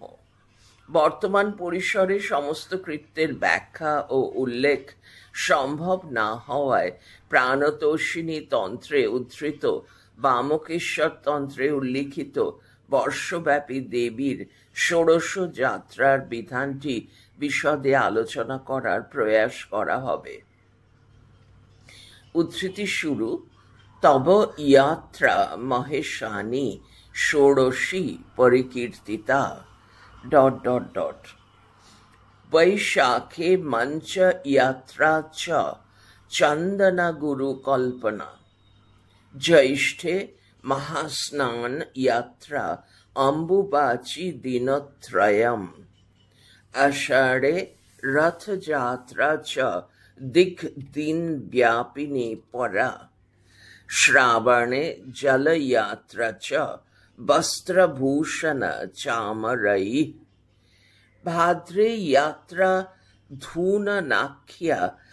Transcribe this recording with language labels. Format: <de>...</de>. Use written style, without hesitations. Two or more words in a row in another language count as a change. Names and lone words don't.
<bn>বর্তমান পরিসরে সমস্ত কৃত্যের ব্যাখ্যা ও উল্লেখ সম্ভব না হওয়ায় প্রাণতোষিণী তন্ত্রে উদ্ধৃত বামকেশ্বর তন্ত্রে উল্লিখিত বর্ষব্যাপী দেবীর ষোড়শ যাত্রার বিধানটি বিশদে আলোচনা করার প্রয়াস করা হবে। উদ্ধৃতি শুরু,</bn> <sa>তব ইয়াত্রা মহেশানি ষোড়শী পরিকীর্তিতা ... বৈশাখে মঞ্চ ইয়াত্রা চ চন্দনা গুরু কল্পনা, জ্যৈষ্ঠে মহাস্নান ইয়াত্রা অম্বুবাচী দিনত্রয়ম, আষাঢ়ে রথযাত্রা চ দিন ব্যাপিনী পরা, শ্রাবণে জলযাত্রা চ বস্ত্রভূষণ চামরৈ, ভাদ্রে যাত্রা ধূননাখ্যা</sa>